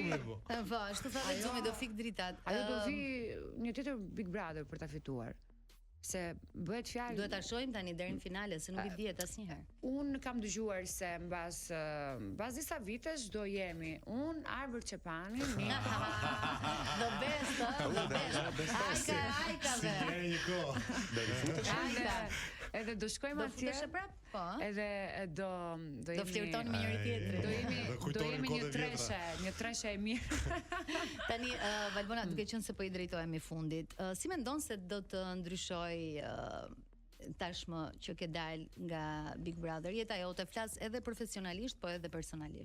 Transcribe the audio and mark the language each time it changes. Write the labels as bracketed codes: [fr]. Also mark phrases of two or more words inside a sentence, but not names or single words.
[sq] Po, ashtu thotë Xumi do fik dritat. Ajo do vi një tjetër Big Brother për ta fituar. Se bëhet fjalë. Duhet ta shohim tani deri në finale se nuk i dihet asnjëherë. Un kam dëgjuar se mbas disa vitesh do jemi Arbër Çepani, [en] The best, the best. [sq] Ajka dhe. Edhe do shkojmë atje. Po. Edhe do flirtoni me njëri tjetrin. Do jemi një treshe e mirë. Tani Valbona, duke qenë se po i drejtohemi fundit, si mendon se do të ndryshoj tashmë që ke dalë nga Big Brother, jeta jote, flas edhe profesionalisht po edhe personalisht?